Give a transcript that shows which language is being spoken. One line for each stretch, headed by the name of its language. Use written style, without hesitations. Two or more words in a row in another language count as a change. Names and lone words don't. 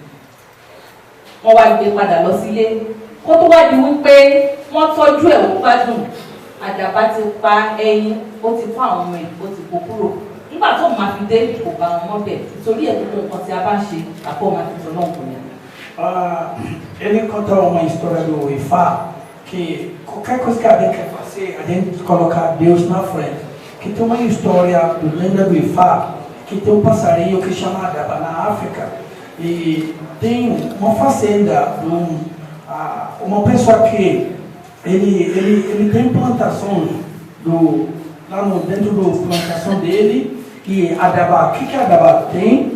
Yoruba: Wọ́n wá gbé padà lọ sílé, kó tó wá di wípé wọ́n tọ́jú ẹ̀ wọ́n gbádùn. Àdàbà ti pa ẹyin, ó ti fún àwọn ọmọ ẹ̀, ó ti kó kúrò. Nígbà tó máa fi dé kò bá wọn mọ́ bẹ̀, nítorí ẹ̀ gbogbo nǹkan tí a bá ṣe àpò máa fi tọ́lọ́ nǹkan yẹn.
Portuguese: Ele conta uma história do Ifá, que qualquer coisa que a gente quer fazer, a gente colocar Deus na frente. Que tem uma história do lenda do Ifá, que tem um passarinho que chama Adaba na África, e tem uma fazenda de uma pessoa que ele tem plantações lá dentro da plantação dele, e Adaba, o que Adaba tem?